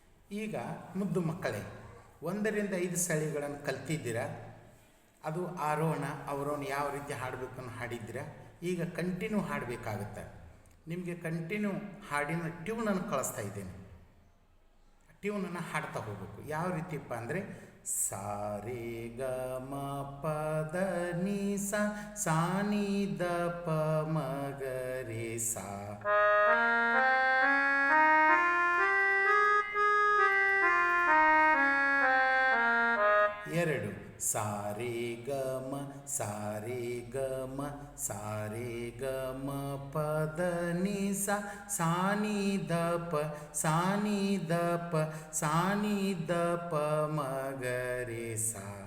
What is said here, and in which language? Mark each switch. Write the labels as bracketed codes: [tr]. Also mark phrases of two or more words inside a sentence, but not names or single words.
[kn] ಈಗ ಮುದ್ದು ಮಕ್ಕಳೇ 1ರಿಂದ 5 ಸಳಿಗಳನ್ನು ಕಲ್ತಿದ್ದೀರಾ. ಅದು ಆರೋಹಣ ಅವರೋಹಣ ಯಾವ ರೀತಿ ಹಾಡಬೇಕನ್ನು ಹಾಡಿದ್ದೀರಾ. ಈಗ ಕಂಟಿನ್ಯೂ ಹಾಡಬೇಕಾಗುತ್ತೆ. ನಿಮಗೆ ಕಂಟಿನ್ಯೂ ಹಾಡಿನ ಟ್ಯೂನನ್ನು ಕಳಿಸ್ತಾ ಇದ್ದೇನೆ. ಟ್ಯೂನನ್ನು ಹಾಡ್ತಾ ಹೋಗಬೇಕು. ಯಾವ ರೀತಿಯಪ್ಪ ಅಂದರೆ ಸಾ ರೇ ಗ ಮ ಪ ದ ನಿ ಸಾ ನಿ ದ ಪ ಮ ಗ ರೇ ಸಾ. ಎರಡು ಸಾ ರೇ ಗ ಮ ಸಾ ರೇ ಗ ಮ ಸಾ ರೇ ಗ ಮ ಪ ದ ನಿ ಸಾ ನಿ ದ ಪ ಸಾ ನಿ ದ ಪ ಸಾ ನಿ ದ ಪ ಮ ಗ ರೇ ಸಾ.